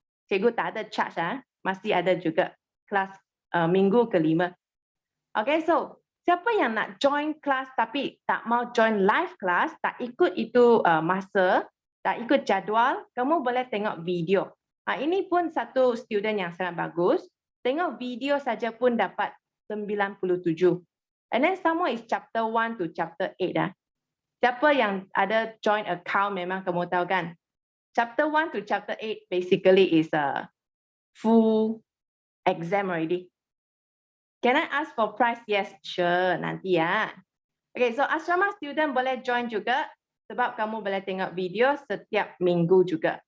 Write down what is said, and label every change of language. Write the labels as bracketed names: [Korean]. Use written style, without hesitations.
[Malay] Cikgu tak ada charge, masih ada juga kelas minggu ke-5. Okay, so siapa yang nak join kelas tapi tak mau join live class, tak ikut itu masa, tak ikut jadual, kamu boleh tengok video. Ini pun satu student yang sangat bagus. Tengok video saja pun dapat 97. [English] And then some more is chapter 1 to chapter 8. [Malay] Siapa yang ada joint account memang kamu tahu kan. [English] Chapter 1 to chapter 8 basically is a full exam already. Can I ask for price? Yes, sure, [Malay] nanti ya. Okay, so asrama student boleh join juga sebab kamu boleh tengok video setiap minggu juga.